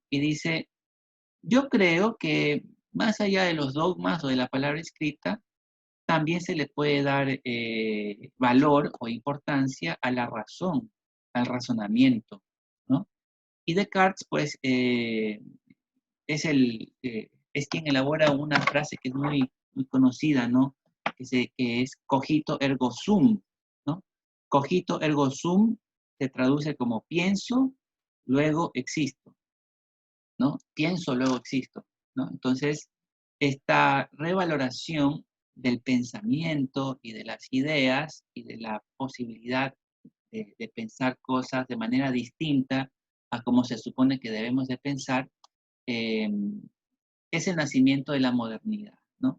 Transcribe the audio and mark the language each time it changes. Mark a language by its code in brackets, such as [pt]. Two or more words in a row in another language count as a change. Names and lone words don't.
[es] Y dice, yo creo que más allá de los dogmas o de la palabra escrita, también se le puede dar valor o importancia a la razón, al razonamiento, ¿no? Y Descartes, pues, es quien elabora una frase que es muy conocida, ¿no? Que es [la] cogito ergo sum, [es] ¿no? [la] Cogito ergo sum [es] se traduce como pienso, luego existo, ¿no? Pienso, luego existo, ¿no? Entonces, esta revaloración del pensamiento y de las ideas y de la posibilidad de pensar cosas de manera distinta a como se supone que debemos de pensar, eh, es el nacimiento de la modernidad, ¿no?